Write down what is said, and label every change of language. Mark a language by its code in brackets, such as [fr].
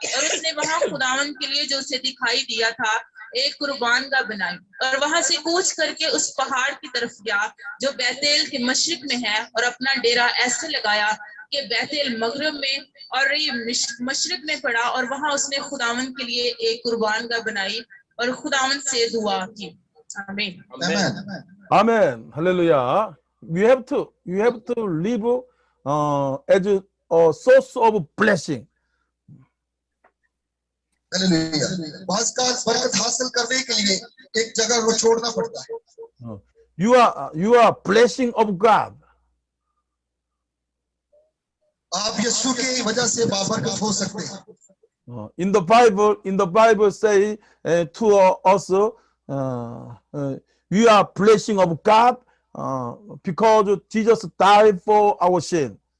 [hi] और उसने वहां खुदावन के लिए जो उसे दिखाई दिया था एक कुर्बानगाह बनाई, और वहां से कूच करके उस पहाड़ की तरफ गया जो बैतेल के मशरिक में है, और अपना डेरा ऐसे लगाया कि बैतेल मगरब में और ये मशरिक में पड़ा। और वहां उसने खुदावन के लिए एक कुर्बानगाह बनाई और खुदावन से दुआ की। आमीन। [en] Amen. Hallelujah. You have to live as a source of blessing. [hi] Hallelujah. बरकत हासिल करने के लिए एक जगह को छोड़ना पड़ता है। [en] You are blessing of God. [hi] आप यीशु की वजह से बाबरकत हो सकते हैं। [en] In the Bible say to us, we are blessing of God because Jesus died for our sin.